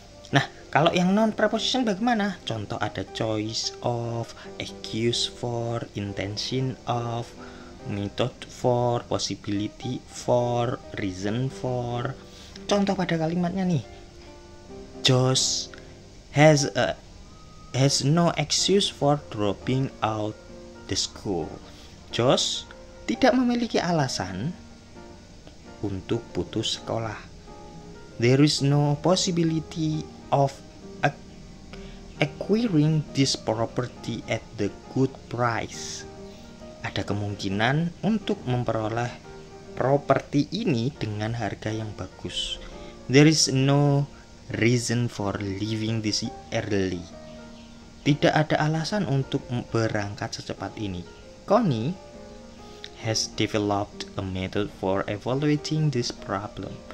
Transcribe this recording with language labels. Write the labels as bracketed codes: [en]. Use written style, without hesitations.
[id] Nah, kalau yang non preposition bagaimana? Contoh ada choice of, excuse for, intention of, method for, possibility for, reason for. Contoh pada kalimatnya nih. [en] Josh has no excuse for dropping out the school. [id] Josh tidak memiliki alasan untuk putus sekolah. [en] There is no possibility of acquiring this property at the good price. [id] Ada kemungkinan untuk memperoleh properti ini dengan harga yang bagus. [en] There is no reason for leaving this early. [id] Tidak ada alasan untuk berangkat secepat ini. [en] Connie has developed a method for evaluating this problem.